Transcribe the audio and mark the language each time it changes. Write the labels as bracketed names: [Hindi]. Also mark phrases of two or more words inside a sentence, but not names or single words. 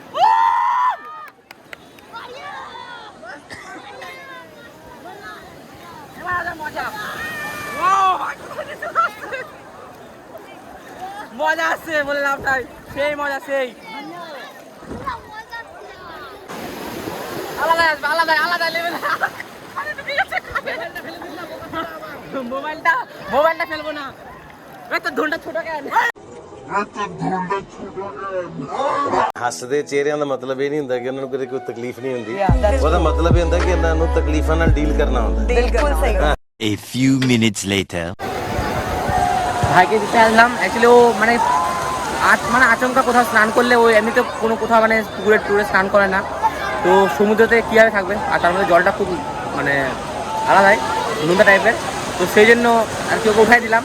[Bangla] মজা মজা আসছে বললাম তাই, সেই মজা সেই আলাদা আসবে, আলাদা আলাদা লেভেল। মোবাইলটা মোবাইলটা ফেলবো না, তো ধুলটা ছোট কেন? [Punjabi] ਹੱਸਦੇ ਚਿਹਰਿਆਂ ਦਾ ਮਤਲਬ ਇਹ ਨਹੀਂ ਹੁੰਦਾ ਕਿ ਉਹਨਾਂ ਨੂੰ ਕਦੇ ਕੋਈ ਤਕਲੀਫ ਨਹੀਂ ਹੁੰਦੀ, ਉਹਦਾ ਮਤਲਬ ਇਹ ਹੁੰਦਾ ਕਿ ਇਹਨਾਂ ਨੂੰ ਤਕਲੀਫਾਂ ਨਾਲ ਡੀਲ ਕਰਨਾ ਹੁੰਦਾ। [Hindi] बिल्कुल सही। [English] A few minutes later. [Bangla] ভাইকে দিতে আসলাম, অ্যাকচুয়ালি ও মানে আচমকা কোথাও স্নান করলে, ও এমনিতে কোনো কোথাও মানে পুকুরে টুরে স্নান করে না, তো সমুদ্রতে কীভাবে থাকবে, আর তার মধ্যে জলটা খুব মানে আলাদাই নোংরা টাইপের, তো সেই জন্য আর কি ওকে উঠাই দিলাম।